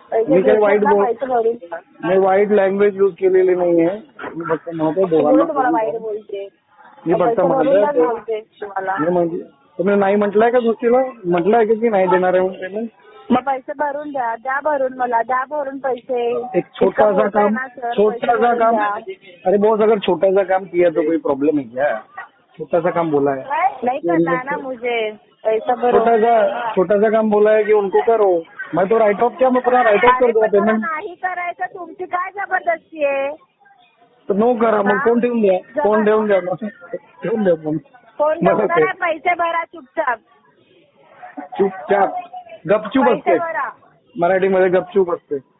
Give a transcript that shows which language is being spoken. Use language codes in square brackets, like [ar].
[mr] मी काही वाईट language use केलेली नाहीये. मी फक्त म्हणतो तुम्हाला वाईट बोलते. मी फक्त म्हणतो म्हणजे तुम्ही नाही म्हटलंय का दुसरीला? म्हटलंय की नाही देणार आहे पेमेंट? मग पैसे भरून द्या. द्या भरून, मला द्या भरून पैसे. [hi] एक छोटा काम. अरे बॉस, अगर छोटा सा काम किया तो कोई प्रॉब्लम है क्या? छोटा सा काम बोला है, नहीं करना है ना मुझे, पैसा भरो. छोटा सा काम बोला है कि उनको करो. मैं तो राइट ऑफ, क्या मैं अपना राइट ऑफ कर दूंगा पेमेंट? [mr] नाही करायचं, तुमची काय जबरदस्ती आहे? तर नो करा मग. फोन ठेवून द्या, फोन ठेवून द्या मग, ठेवून द्या फोन. पैसे भरा चुपचाप. चुपचाप, गपचूप असते मराठीमध्ये, गपचूप असते.